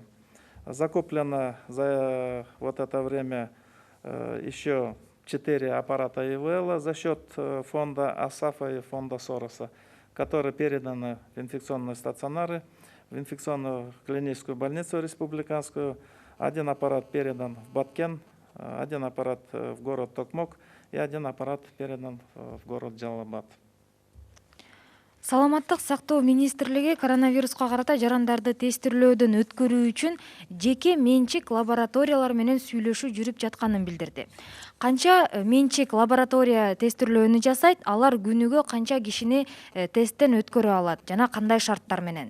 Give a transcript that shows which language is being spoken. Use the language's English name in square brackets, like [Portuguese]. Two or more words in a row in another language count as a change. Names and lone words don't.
[Russian] Закуплено за вот это время еще 4 аппарата ИВЛ за счет фонда АСАФа и фонда Сороса, которые переданы в инфекционные стационары, в инфекционную клиническую больницу республиканскую. Один аппарат передан в Баткен, один аппарат в город Токмок и один аппарат передан в город Джалалабад. [Kyrgyz] Саламаттык сактоо министрлиги коронавируска карата жарандарды тестирлөөдөн өткөрүү үчүн жеке менчик лабораториялар менен сүйлөшүү жүрүп жатканын билдирди. Канча менчик лаборатория тестирлөөнү жасайт, алар күнүгө канча кишини тесттен өткөрө алат жана кандай шарттар менен?